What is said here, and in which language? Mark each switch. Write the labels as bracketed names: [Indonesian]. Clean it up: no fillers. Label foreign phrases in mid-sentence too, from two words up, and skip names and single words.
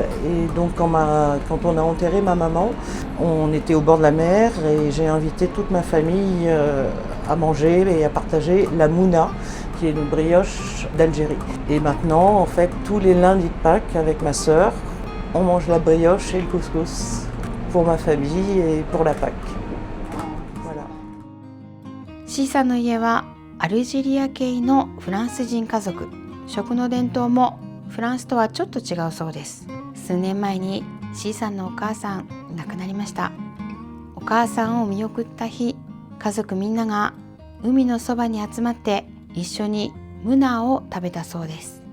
[French] Et donc quand on a enterré ma maman, on était au bord de la mer et j'ai invité toute ma famille à manger et à partager la mouna, qui est une brioche d'Algérie. Et maintenant, en fait, tous les lundis de Pâques avec ma sœur, on mange la brioche et le couscous pour ma famille et pour la Pâques. Voilà. [Japanese] C さんの家はアルジェリア系のフランス人家族。食の伝統もフランスとはちょっと違うそうです。数年前に C さんのお母さん亡くなりました。お母さんを見送った日、家族みんなが海のそばに集まって一緒にムナを食べたそうです。